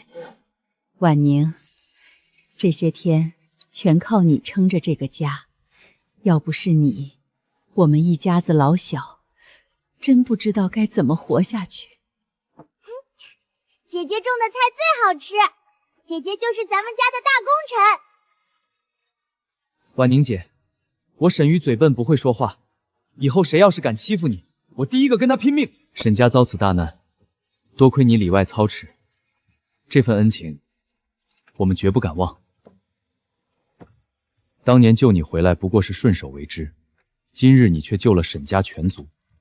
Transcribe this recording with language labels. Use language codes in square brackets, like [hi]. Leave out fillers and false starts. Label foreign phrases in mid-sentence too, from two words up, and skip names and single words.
[zh] 婉寧，這些天全靠你撐着這個家，要不是你，我們一家子老小真不知道該怎麼活下去。姐姐種的菜最好吃，姐姐就是咱們家的大功臣。婉寧姐，我沈瑜嘴笨不會說話，以後誰要是敢欺負你，我第一個跟他拼命。沈家遭此大難，多虧你裡外操持，這份恩情我們絕不敢忘。當年救你回來不過是順手為之，今日你卻救了沈家全族。